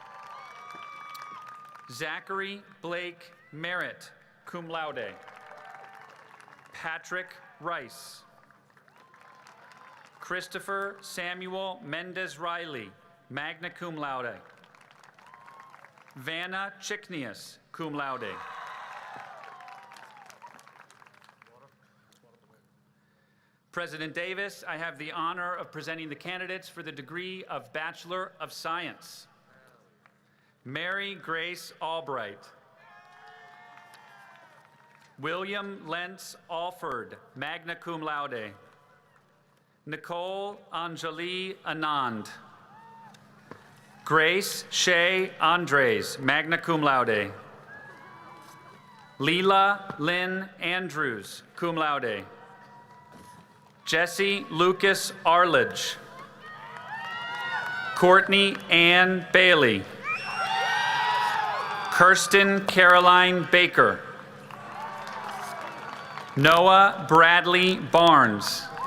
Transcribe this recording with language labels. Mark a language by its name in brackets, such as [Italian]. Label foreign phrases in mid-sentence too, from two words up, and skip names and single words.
[English] Zachary Blake Merritt, [Latin] cum laude. [English] Patrick Rice. Christopher Samuel Mendez Riley, [Latin] magna cum laude. [English] Vanna Chicknius, [Latin] cum laude. [English] President Davis, I have the honor of presenting the candidates for the degree of Bachelor of Science. Mary Grace Albright. William Lentz Alford, [Latin] magna cum laude. [English] Nicole Anjali Anand. Grace Shea Andres, [Latin] magna cum laude. [English] Leela Lynn Andrews, [Latin] cum laude. [English] Jesse Lucas Arledge. Courtney Ann Bailey. Kirsten Caroline Baker. Noah Bradley Barnes.